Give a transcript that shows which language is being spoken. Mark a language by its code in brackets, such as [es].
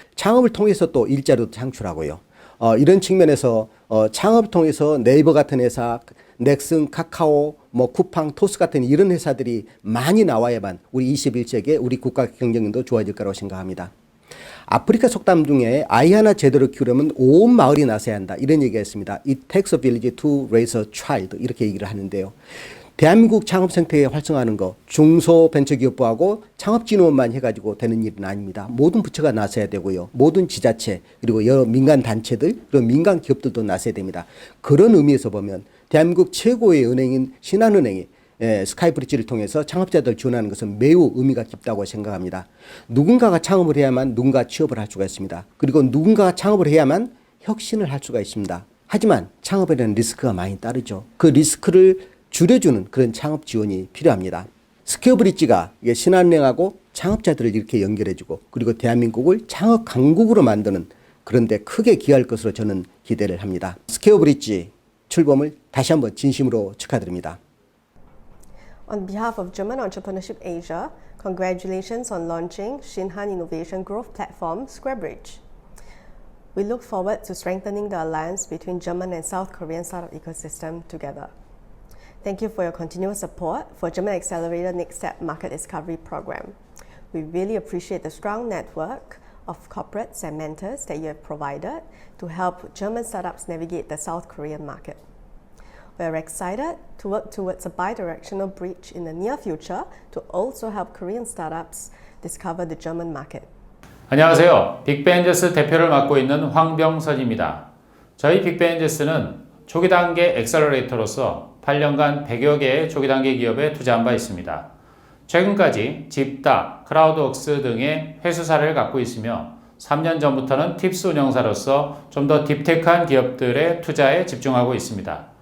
[ko] 창업을 통해서 또 일자리도 창출하고요. 이런 측면에서 창업을 통해서 네이버 같은 회사, 넥슨, 카카오, 쿠팡, 토스 같은 이런 회사들이 많이 나와야만 우리 21세기에 우리 국가 경쟁력도 좋아질 거라고 생각합니다. 아프리카 속담 중에 아이 하나 제대로 키우려면 온 마을이 나서야 한다 이런 얘기가 있습니다. [en] It takes a village to raise a child [ko] 이렇게 얘기를 하는데요. 대한민국 창업 생태계 활성화하는 거 중소벤처기업부하고 창업진흥원만 해가지고 되는 일은 아닙니다. 모든 부처가 나서야 되고요. 모든 지자체 그리고 여러 민간 단체들 그리고 민간 기업들도 나서야 됩니다. 그런 의미에서 보면 대한민국 최고의 은행인 신한은행이 스카이브릿지를 통해서 창업자들 지원하는 것은 매우 의미가 깊다고 생각합니다. 누군가가 창업을 해야만 누군가 취업을 할 수가 있습니다. 그리고 누군가가 창업을 해야만 혁신을 할 수가 있습니다. 하지만 창업에는 리스크가 많이 따르죠. 그 리스크를 줄여주는 그런 창업 지원이 필요합니다. 스퀘어 브릿지가 신한은행하고 창업자들을 이렇게 연결해주고 그리고 대한민국을 창업 강국으로 만드는 그런 데 크게 기여할 것으로 저는 기대를 합니다. 스퀘어 브릿지 출범을 다시 한번 진심으로 축하드립니다. [en] On behalf of German Entrepreneurship Asia, congratulations on launching Shinhan Innovation Growth Platform, SquareBridge. We look forward to strengthening the alliance between German and South Korean startup ecosystem together. Thank you for your continuous support for German Accelerator Next Step Market Discovery Program. We really appreciate the strong network of corporates and mentors that you have provided to help German startups navigate the South Korean market. We are excited to work towards a bi-directional bridge in the near future to also help Korean startups discover the German market. [ko] 안녕하세요. 빅벤저스 대표를 맡고 있는 황병선입니다. 저희 빅벤저스는 초기 단계 엑셀러레이터로서 8년간 100여 개의 초기 단계 기업에 투자한 바 있습니다. 최근까지 집다, 크라우드웍스 등의 회수 사례를 갖고 있으며 3년 전부터는 팁스 운영사로서 좀 더 딥테크한 기업들의 투자에 집중하고 있습니다.